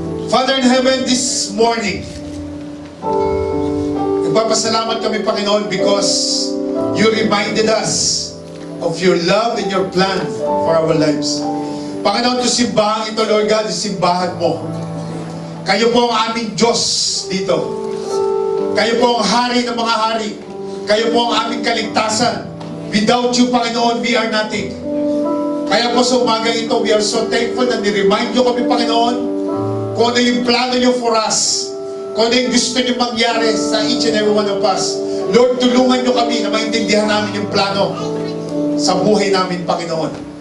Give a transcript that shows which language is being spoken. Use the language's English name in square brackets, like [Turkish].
[English] Father in heaven, this morning, nagpapasalamat kami, Panginoon, because you reminded us of your love and your plan for our lives. [Filipino] Panginoon, ito simbahan ito, Lord God, simbahan mo. Kayo po ang aming Diyos dito. Kayo po ang hari ng mga hari. Kayo po ang aming kaligtasan. [English] Without you, Panginoon, we are nothing. [Filipino] Kaya po sa umaga ito, we are so thankful na ni-remind nyo kami, Panginoon, kung ano yung plano nyo for us. Kung ano yung gusto nyo mangyari sa each and every one of us. Lord, tulungan nyo kami na maintindihan namin yung plano sa buhay namin, Panginoon.